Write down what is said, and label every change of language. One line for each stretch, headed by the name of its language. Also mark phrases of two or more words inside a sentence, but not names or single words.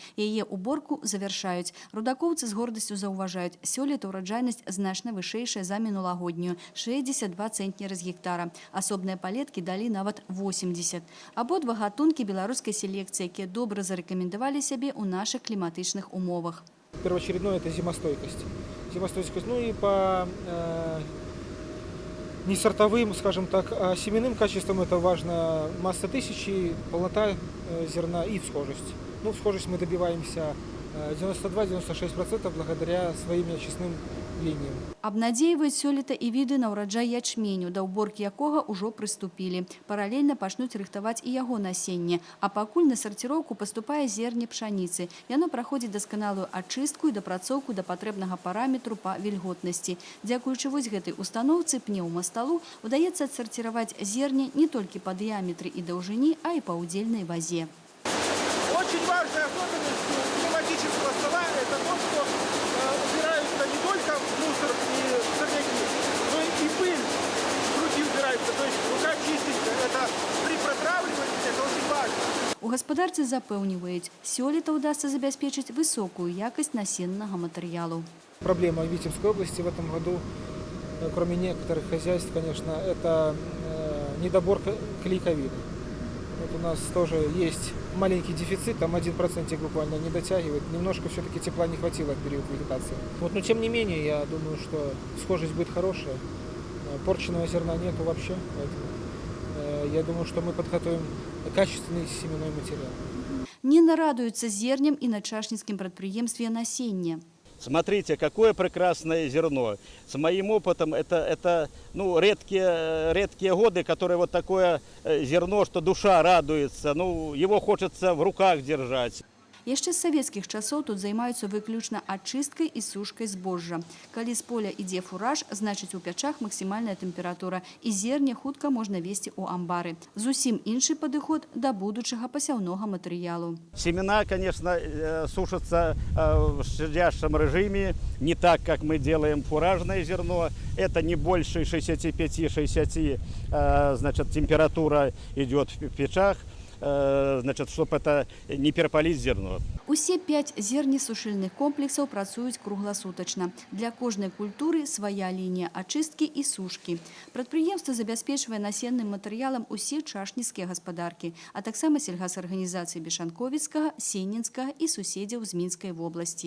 Belarusian: Яе уборку завяршаюць. Рудакоўцы з гордасцю заўважаюць, сёлета ўраджайнасць значна вышэйшая за мінулагоднюю – 62 цэнтнеры з гектара. Асобныя палеткі далі нават 80. Абодва гатункі беларускай селекцыі, якія добра зарэкамендавалі сябе ў нашых кліматычных умовах.
Russian: Первоочередное – это зимостойкость. Зимостойкость, ну и по не сортовым, скажем так, а семенным качествам это важно масса тысячи, полнота зерна и всхожесть. Ну, всхожесть мы добиваемся 92-96% благодаря своим очистным линиям.
Belarusian: Абнадзейваюць сёлета і віды на ўраджай ячменю, да ўборкі якога ўжо прыступілі. Паралельна пачнуць рыхтаваць і яго насенне. А пакуль на сарціроўку паступае зерне пшаніцы. Яно праходзіць дасканалую ачыстку і дапрацоўку да патрэбнага параметру па вільготнасці. Дзякуючы вось гэтай устаноўцы пнеўмасталу удаецца адсарціраваць зерне не толькі па дыяметры і даўжыні, а і па ўдзельнай вазе.
Russian: Очень важная особенность пневматического стола – это то, что убираются не только мусор и сорняки, но и пыль с руки убирается. То есть рука чистится. Это при протравливании это очень важно.
Belarusian: У гаспадарцы запэўніваюць, сёлета ўдасца забяспечыць высокую якасць насеннага матэрыялу.
Russian: Проблема в Витебской области в этом году, кроме некоторых хозяйств, конечно, это недобор клейковины. Вот у нас тоже есть маленький дефицит, там 1% буквально не дотягивает. Немножко все-таки тепла не хватило в период вегетации. Вот, но тем не менее, я думаю, что схожесть будет хорошая. Порченного зерна нету вообще, поэтому я думаю, что мы подготовим качественный семенной материал.
Belarusian: Не нарадуюцца зернем і на чашніцкім прадпрыемстве насення.
Russian: Смотрите, какое прекрасное зерно. С моим опытом это ну, редкие годы, которые вот такое зерно, что душа радуется, ну, его хочется в руках держать.
Belarusian: Яшчэ з савецкіх часоў тут займаюцца выключна ачысткай і сушкай збожжа. Калі з поля ідзе фураж, значыць у пячах максімальная тэмпература і зерне хутка можна везці ў амбары. Зусім іншы падыход да будучага пасяўнога матэрыялу.
Russian: Семена, конечно, сушатся в щадящем режиме, не так, как мы делаем фуражное зерно. Это не больше 65-60, значит, температура идет в печах. Значит, чтобы это не перапаліць зерно.
Belarusian: Усе 5 зернесушыльных комплексаў працуюць кругласутачна. Для кожнай культуры свая лінія ачысткі і сушкі. Прадпрыемства забяспечвае насенным матэрыялам усе чашніцкія гаспадаркі, а таксама сельгасарганізацыі Бешанковіцкага, Сеннінскага і суседзяў з Мінскай вобласці.